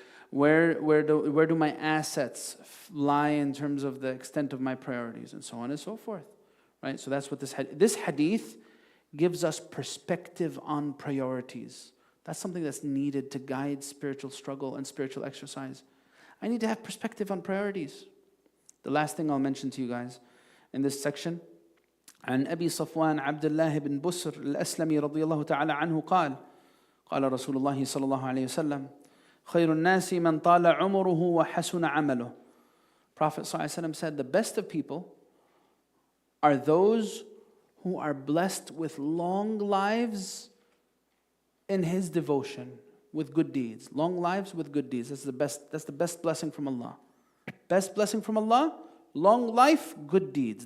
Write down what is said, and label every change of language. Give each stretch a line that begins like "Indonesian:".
English: Where do my assets lie in terms of the extent of my priorities, and so on and so forth, right? So that's what this hadith gives us perspective on priorities. That's something that's needed to guide spiritual struggle and spiritual exercise. I need to have perspective on priorities. The last thing I'll mention to you guys in this section,
Arabic: عن أبي صفوان عبد الله بن بسر الأسلمي رضي الله تعالى عنه قال رسول الله صلى الله عليه وسلم خير الناس من طال عمره وحسن عمله.
English: Prophet ﷺ said, the best of people are those who are blessed with long lives in His devotion, with good deeds. Long lives with good deeds. That's the best blessing from Allah. Best blessing from Allah, long life, good deeds.